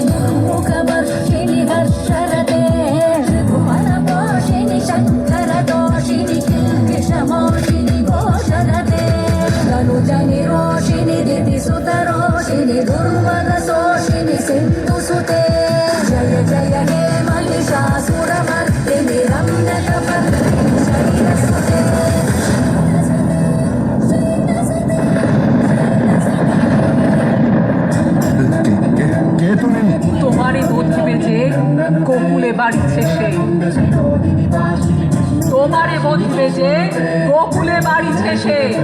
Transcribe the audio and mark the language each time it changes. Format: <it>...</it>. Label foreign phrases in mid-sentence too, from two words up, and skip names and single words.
<sa>दुर्मुखवर्षिणि हर्षरते त्रिभुवनपोषिणि शङ्करदोषिनि किल्बिषमोषिनि घोषरते तनुजनि रोषिनि दितिसुतरोषिनि दुर्वरसोषिनि सिन्धुसुते जय जय हे महिषासुरमर्दिनि रम्यकपर्दिनि शैलसुते</sa> <bn>কে তুমি? তোমারই বুদ্ধিবে যে গোকুলে বাড়িছে সে। তোমারই বুদ্ধিবে যে গোকুলে বাড়িছে সে।</bn>